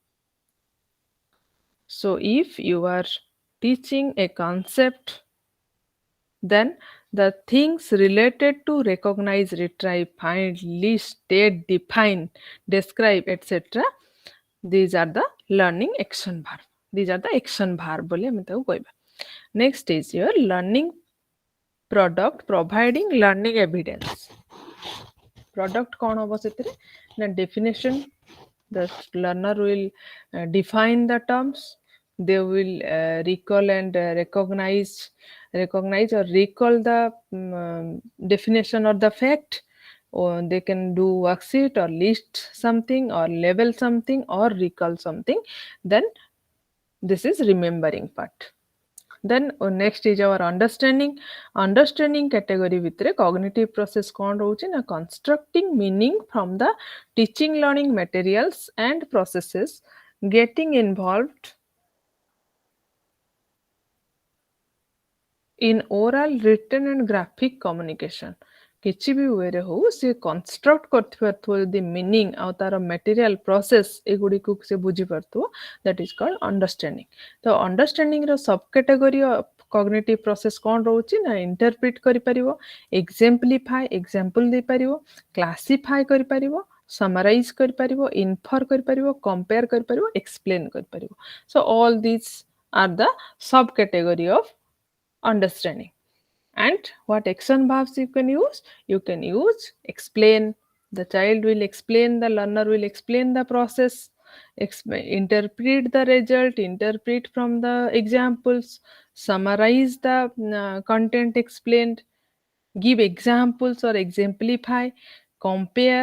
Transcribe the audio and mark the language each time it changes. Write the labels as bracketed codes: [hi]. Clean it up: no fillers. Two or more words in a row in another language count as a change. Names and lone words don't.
[en] So if you are teaching a concept, then the things related to recognize, retrieve, find, list, state, define, describe, etc., these are the learning action verb. These are the action verb [or] ବୋଲି ଆମେ ତାକୁ କହିବା. [en] Next is your learning product providing learning evidence. [or] Product କ'ଣ ହବ ସେଥିରେ ନା definition. [en] The learner will define the terms. They will recall and recognize or recall the definition or the fact, or they can do worksheet or list something or label something or recall something. Then this is remembering part. Then next is our understanding. Understanding category ଭିତରେ cognitive process [or] କ'ଣ ରହୁଛି ନା [en] constructing meaning from the teaching learning materials and processes, getting involved in oral, written and graphic communication. [or] କିଛି ବି ୱେରେ ହଉ ସେ କନଷ୍ଟ୍ରକ୍ଟ କରିଥିପାରୁଥିବ ଯଦି ମିନିଂ ଆଉ ତାର [en] material process [or] ଏଗୁଡ଼ିକୁ ସେ ବୁଝିପାରୁଥିବ, [en] that is called understanding. [or] ତ ଅଣ୍ଡରଷ୍ଟାଣ୍ଡିଂର [en] sub category cognitive process [or] କ'ଣ ରହୁଛି ନା ଇଣ୍ଟରପ୍ରିଟ କରିପାରିବ, [en] exemplify example [or] ଦେଇପାରିବ, କ୍ଲାସିଫାଏ କରିପାରିବ, ସମରାଇଜ କରିପାରିବ, ଇନଫର କରିପାରିବ, କମ୍ପେୟାର କରିପାରିବ, ଏକ୍ସପ୍ଲେନ କରିପାରିବ. [en] so all this are the sub category of understanding. And what action verbs you can use? You can use explain. The child will explain, the learner will explain the process, interpret the result, interpret from the examples, summarize the content explained, give examples or exemplify, compare.